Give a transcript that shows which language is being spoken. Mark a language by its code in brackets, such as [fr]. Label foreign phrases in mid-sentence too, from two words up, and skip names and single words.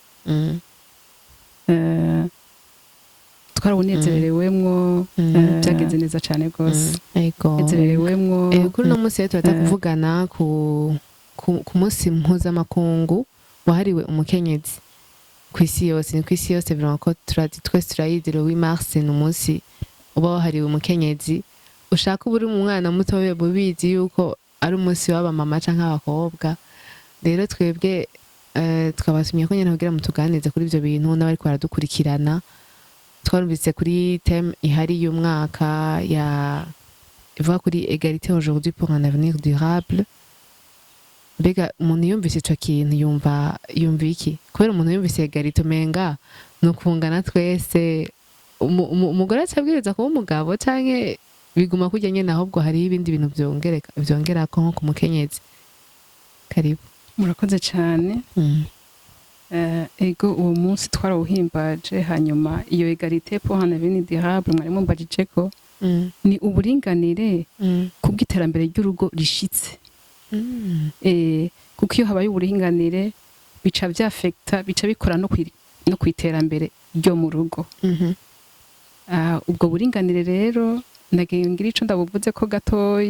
[rn] Twarawunezererewemwo byagenze neza cyane gose. Yego nezererewemwo kuri no munsi turaza kuvugana ku munsi mpuzamakungu wahariwe umukenyezi kw'isi yose. Ni kw'isi yose vraiment ko twese turayizi [fr] le 8 mars [rn] ni umunsi uba wahariwe umukenyezi. Ushaka uburi mu mwana muto we bubizi yuko ari umunsi w'abamama canke abakobwa. Rero twebwe twabatumye ko nyene kugira mutuganize kuri ivyo bintu n'abariko baradukurikirana. Twarumvise kuri thème ihari y'umwaka ya ivuga kuri [fr] égalité aujourd'hui pour un avenir durable. [rn] Mbega umuntu yumvise ico kintu yumva iki? Kubera umuntu yumvise égalité menga no kungana twese umugore acabwiriza kuba umugabo canke biguma kurya nyene ahubwo hari ibindi bintu vyongerako nko ku mukenyezi. Karibu. Murakoze cyane. Ego uwo munsi twarawuhimbaje hanyuma iyo [fr] égalité pour un avenir durable [rn] mwari mumbajije ko ni uburinganire kubw'iterambere ry'urugo rishitse. Kuko iyo habaye uburinganire bica vyafecta bica bikora no kwiterambere ryo mu rugo. Ubwo buringanire rero ndagira ico ndabuvuze ko gatoyi.